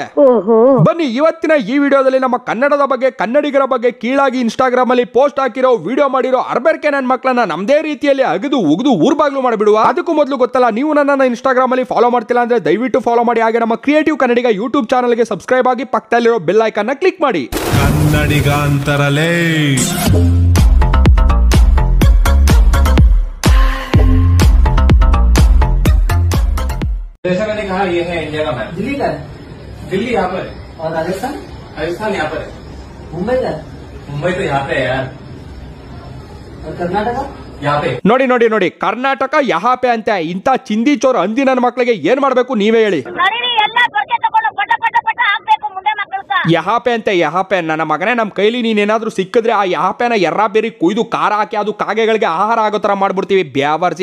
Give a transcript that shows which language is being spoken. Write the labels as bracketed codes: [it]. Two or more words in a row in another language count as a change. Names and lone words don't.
[kn] ಬನ್ನಿ ಇವತ್ತಿನ ಈ ವಿಡಿಯೋದಲ್ಲಿ ನಮ್ಮ ಕನ್ನಡದ ಬಗ್ಗೆ, ಕನ್ನಡಿಗರ ಬಗ್ಗೆ ಕೀಳಾಗಿ ಇನ್ಸ್ಟಾಗ್ರಾಮ್ ಅಲ್ಲಿ ಪೋಸ್ಟ್ ಹಾಕಿರೋ, ವಿಡಿಯೋ ಮಾಡಿರೋ ಅರ್ಬರ್ಕೆ ನನ್ ಮಕ್ಕಳನ್ನ ನಮ್ದೇ ರೀತಿಯಲ್ಲಿ ಅಗದು ಉಗಿದು ಊರ್ಬಾಗ್ಲು ಮಾಡಿಬಿಡುವ. ಅದಕ್ಕೂ ಮೊದಲು ಗೊತ್ತಲ್ಲ, ನೀವು ನನ್ನ ಇನ್ಸ್ಟಾಗ್ರಾಮ್ ಅಲ್ಲಿ ಫಾಲೋ ಮಾಡ್ತಿಲ್ಲ ಅಂದ್ರೆ ದಯವಿಟ್ಟು ಫಾಲೋ ಮಾಡಿ. ಹಾಗೆ ನಮ್ಮ ಕ್ರಿಯೇಟಿವ್ ಕನ್ನಡಿಗ ಯೂಟ್ಯೂಬ್ ಚಾನಲ್ ಗೆ ಸಬ್ಸ್ಕ್ರೈಬ್ ಆಗಿ ಪಕ್ಕದಲ್ಲಿರೋ ಬೆಲ್ ಐಕಾನ್ ನ ಕ್ಲಿಕ್ ಮಾಡಿ. ಕನ್ನಡಿಗ ಅಂತರಲೇ [hi] जैसा मैंने कहा, ये है इंडिया का मैप। दिल्ली का? दिल्ली यहाँ पर है और राजस्थान? राजस्थान यहाँ पर है। मुंबई का? मुंबई तो यहाँ पे है यार। और कर्नाटका? यहाँ पे। [kn] ನೋಡಿ ನೋಡಿ ನೋಡಿ, ಕರ್ನಾಟಕ ಯಹಾಪೆ ಅಂತ ಇಂತ ಚಿಂದಿ ಚೋರ್ ಅಂದಿ ನನ್ನ ಮಕ್ಕಳಿಗೆ ಏನ್ ಮಾಡ್ಬೇಕು ನೀವೇ ಹೇಳಿ. ಯಹಾಪೆ ಅಂತ ಯಹಾಪೆ ನನ್ನ ಮಗನೇ, ನಮ್ ಕೈಲಿ ನೀನೇನಾದ್ರೂ ಸಿಕ್ಕಿದ್ರೆ ಆ ಯಹಾಪೆನ ಎರ್ರಾ ಬೇರಿ ಕುಯ್ದು ಖಾರ ಹಾಕಿ ಅದು ಕಾಗೆಗಳಿಗೆ ಆಹಾರ ಆಗೋ ತರ ಮಾಡ್ಬಿಡ್ತೀವಿ ಬ್ಯಾವರ್ಸಿ.